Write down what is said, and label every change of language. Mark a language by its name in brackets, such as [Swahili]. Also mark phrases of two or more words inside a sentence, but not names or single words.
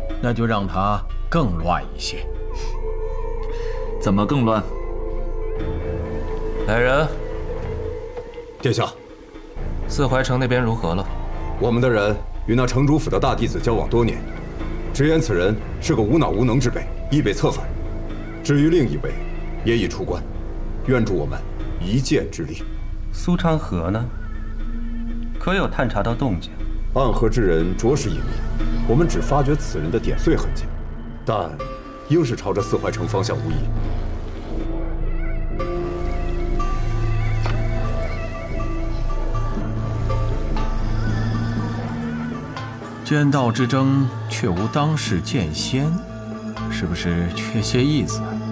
[Chinese] 那就讓它更亂一些。怎麼更亂？來人！殿下，四淮城那邊如何了？我們的人與那城主府的大弟子交往多年，直言此人是個無腦無能之輩，易被策反。至於另一位，也已出關，願助我們一箭之力。蘇昌河呢？可有探查到動靜？暗河之人着實隱秘，我們只發覺此人的點綴痕跡，但應是朝着四淮城方向無疑。剑道之争却无当世剑仙，是不是缺些意思？